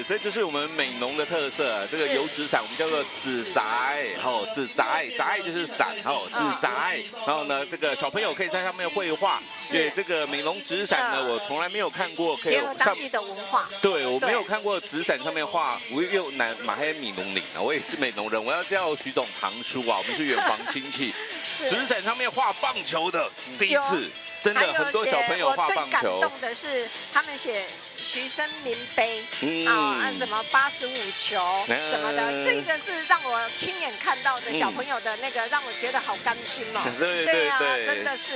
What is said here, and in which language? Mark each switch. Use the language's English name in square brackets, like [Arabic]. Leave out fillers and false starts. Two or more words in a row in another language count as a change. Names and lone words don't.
[Chinese] 這就是我們美濃的特色，這個油紙傘我們叫做紙紮，紙紮就是傘，紙紮，然後呢，這個小朋友可以在上面繪畫。對，這個美濃紙傘呢，我從來沒有看過，可以結合當地的文化。對，我沒有看過紙傘上面畫，我又馬黑米農嶺啊，我也是美濃人，我要叫徐總堂叔啊，我們是遠房親戚。紙傘上面畫棒球的第一次，真的很多小朋友畫棒球。我最感動的是他們寫徐生明杯，什麼85球什麼的，這個是讓我親眼看到的小朋友的那個，讓我覺得好甘心哦。對啊，